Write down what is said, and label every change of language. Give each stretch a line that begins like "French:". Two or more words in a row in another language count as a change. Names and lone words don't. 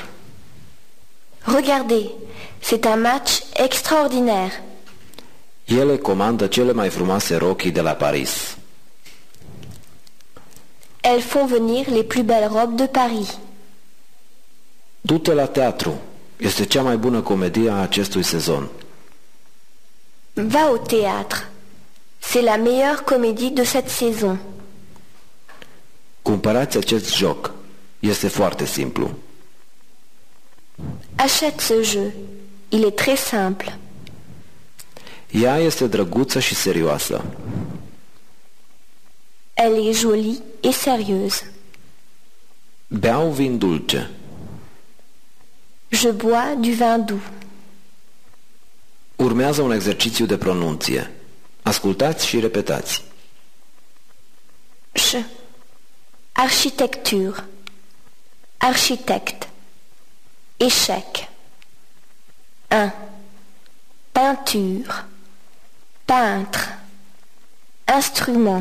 French: Regardez, c'est un match extraordinaire.
Romanian: Ele comandă cele mai frumoase rochii de la Paris.
French: Elles font venir les plus belles robes de Paris.
Romanian: Du-te la teatru. Este cea mai bună comedie a acestui sezon.
French: Va au théâtre. C'est la meilleure comédie de cette saison.
Romanian: Cumpărați acest joc. Este foarte simplu.
French: Achète ce jeu. Il est très simple.
Romanian: Ea este drăguță și serioasă.
French: Elle est jolie et sérieuse.
Romanian: Beau vin dulce.
French: Je bois du vin doux.
Romanian: Urmează un exercițiu de pronunție. Ascultați și repetați.
French: Ch. Architecture. Architecte. Échec. 1. Peinture. Peintre. Instrument.